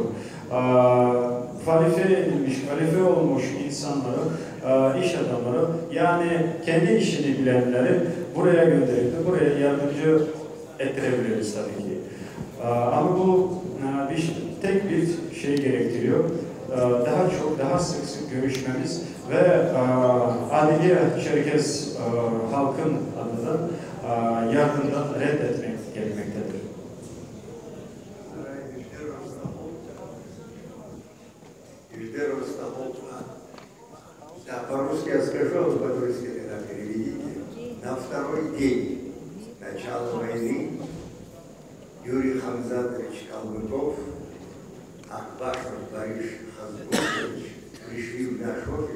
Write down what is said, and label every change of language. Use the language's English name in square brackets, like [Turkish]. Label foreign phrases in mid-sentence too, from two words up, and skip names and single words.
[Turkish] Kalifiye edilmiş, kalifiye olmuş insanları, iş adamları, yani kendi işini bilenleri buraya gönderip buraya yardımcı ettirebiliriz tabii ki. Ama bu tek bir şey gerektiriyor. Daha çok, daha sık görüşmemiz ve Adiliye Çerkez halkın adına yardımdan reddetmek gerekmektedir. [Russian] Да, по-русски я скажу, а вы по-русски тогда переведите. На второй день начала войны Юрий Хамзатович Калмыков, Акбашев Борис Хазбукович пришли в наш офис.